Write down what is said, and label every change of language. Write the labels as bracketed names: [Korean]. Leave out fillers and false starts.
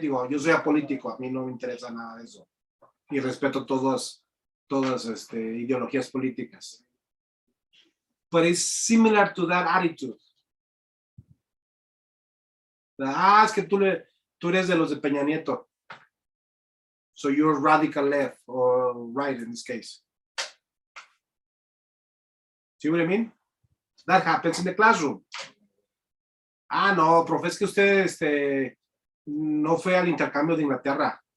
[Spanish] Digo, yo soy apolítico, a mí no me interesa nada de eso. Y respeto todas ideologías políticas. [English] But it's similar to that attitude. [Spanish] Es que tú eres de los de Peña Nieto. [English] So you're radical left or right in this case. See what I mean? That happens in the classroom. [Spanish] No, profe, es que usted no fue al intercambio de Inglaterra.